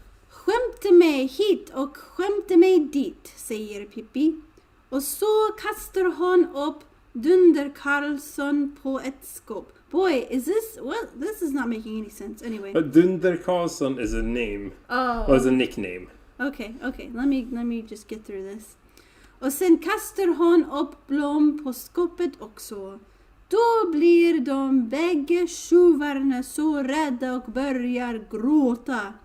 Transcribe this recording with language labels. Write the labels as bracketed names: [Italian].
[Swedish] Skämte mig hit och skämte mig dit, säger Pippi. Och så kastar hon upp Dunder Karlsson på ett skåp. [English] Boy, is this... What? This is not making any sense. Anyway. But Dunder Karlsson is a name. Oh. Or is a nickname. Okay. Let me just get through this. [Swedish] Och sen kastar hon upp blom på skåpet också. Då blir de bägge tjuvarna så rädda och börjar gråta.